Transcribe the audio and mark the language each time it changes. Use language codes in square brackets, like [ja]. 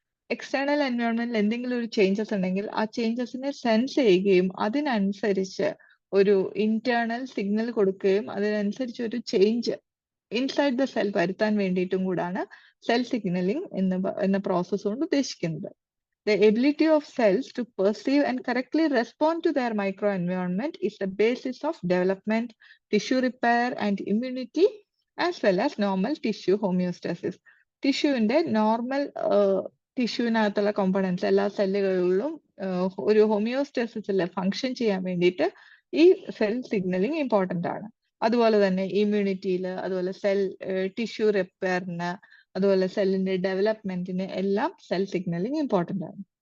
[ml] External എൻവയോൺമെന്റിൽ എന്തെങ്കിലും ഒരു changes ഉണ്ടെങ്കിൽ ആ ചേഞ്ചസിനെ സെൻസ് ചെയ്യുകയും അതിനനുസരിച്ച് ഒരു ഇന്റേണൽ സിഗ്നൽ കൊടുക്കുകയും അതിനനുസരിച്ച് ഒരു ചേഞ്ച് ഇൻസൈഡ് ദ സെൽ വരുത്താൻ വേണ്ടിയിട്ടും കൂടാണ് സെൽ സിഗ്നലിംഗ് എന്ന പ്രോസസ് കൊണ്ട് ഉദ്ദേശിക്കുന്നത്. [en] The ability of cells to perceive and correctly respond to their microenvironment is the basis of development, tissue repair, and immunity, as well as normal tissue homeostasis. [ml] ടിഷ്യൂവിന്റെ normal ടിഷ്യൂവിനകത്തുള്ള components എല്ലാ സെല്ലുകളിലും ഒരു ഹോമിയോസ്റ്റാസിസിൽ function ചെയ്യാൻ വേണ്ടിയിട്ട് ഈ cell signalling important ആണ്. അതുപോലെ തന്നെ ഇമ്മ്യൂണിറ്റിയിൽ, അതുപോലെ cell tissue റിപ്പയറിന്, അതുപോലെ സെല്ലിന്റെ ഡെവലപ്മെന്റിന് എല്ലാം സെൽ സിഗ്നലിംഗ് ഇമ്പോർട്ടൻ്റ് ആണ്.